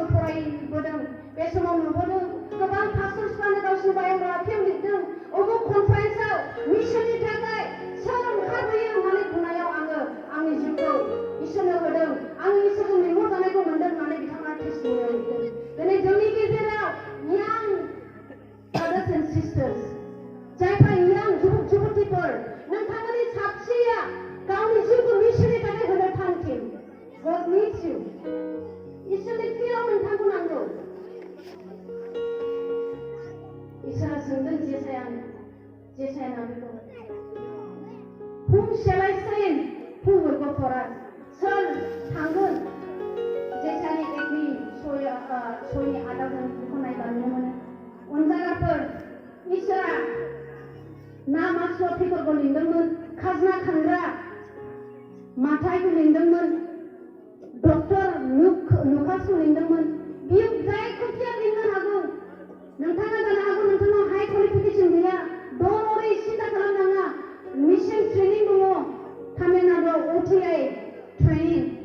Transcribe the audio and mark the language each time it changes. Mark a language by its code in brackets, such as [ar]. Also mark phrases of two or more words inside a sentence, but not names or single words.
[brx] फरायबोदों बे समाव नुबोदों गोबां पास्टर्सफ्रानो गावसिनि बाय'ग्राफियाव लिरदों अमुक कनफारेन्सआव मिशननि थाखाय सोर ओंखारबोयो होननानै बुंनायाव आङो आंनि जिउखौ इसोरनो होदों आंनि इसोरजों लिंहरजानायखौ मोनदों होननानै बिथाङा टेस्टिमनियाव लिरदों दिनै जोंनि गेजेराव यां [en] brothers and sisters [brx] जायफ्रा यां जुबुथिफोर नोंथांमोननि साबसेया गावनि जिउखौ मिशननि थाखाय होनो थांखि [en] God needs you [brx] इसोरनि फिल्डआव नोंथांखौ नांगौ इसोरा सोंदों जेसायाना बेखौ [en] Whom shall I send? Who will go for us? [brx] सोर थांगोन जेसायानि एकनि सयनि आदाजों बेखौ नायब्ला नुनो मोनो अनजाग्राफोर इसोरा ना मास्टरफोरखौ लिंदोंमोन खाजोना खांग्रा माथाइखौ लिंदोंमोन डक्टर नुकासखौ लिंदोंमोन बियो जायखिजाया लिंनो हागौ नोंथाङा जानो हागौ नोंथांनाव [en] high qualification [brx] गैया दरै सिन्था खालामनाङा [en] mission training [brx] दङ तामिलनाडुआव OTI ट्रेनिं